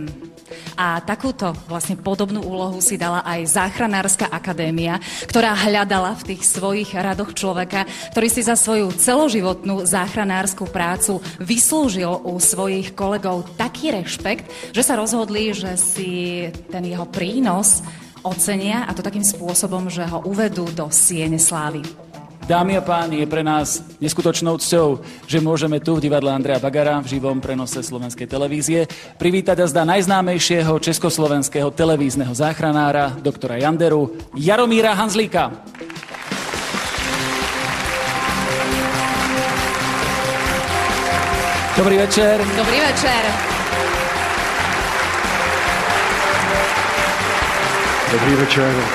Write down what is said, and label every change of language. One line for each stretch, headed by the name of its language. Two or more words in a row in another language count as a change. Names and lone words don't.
Slovak: A takúto vlastne podobnú úlohu si dala aj Záchranárska akadémia, ktorá hľadala v tých svojich radoch človeka, ktorý si za svoju celoživotnú záchranárskú prácu vyslúžil u svojich kolegov taký rešpekt, že sa rozhodli, že si ten jeho prínos ocenia, a to takým spôsobom, že ho uvedú do siene slávy. Dámy a páni, je pre nás neskutočnou cťou, že môžeme tu v divadle Andreja Bagara v živom prenose slovenskej televízie privítať azda najznámejšieho československého televízneho záchranára, doktora Janderu, Jaromíra Hanzlíka. Dobrý večer. Dobrý večer. Dobrý večer.